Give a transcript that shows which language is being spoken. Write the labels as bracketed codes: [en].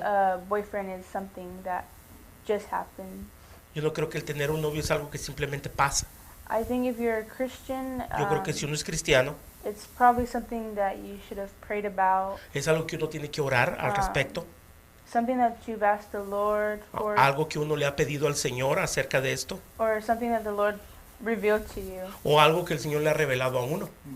[en] a boyfriend is something that just happens. [es] yo no creo que el tener un novio es algo que simplemente pasa. [en] I think if you're a Christian, [es] Yo creo que si uno es cristiano, [en] it's probably something that you should have prayed about, [es] es algo que uno tiene que orar al respecto, [en] something that you've asked the Lord for, [es] algo que uno le ha pedido al Señor acerca de esto, [en] or something that the Lord revealed to you. [es] o algo que el Señor le ha revelado a uno.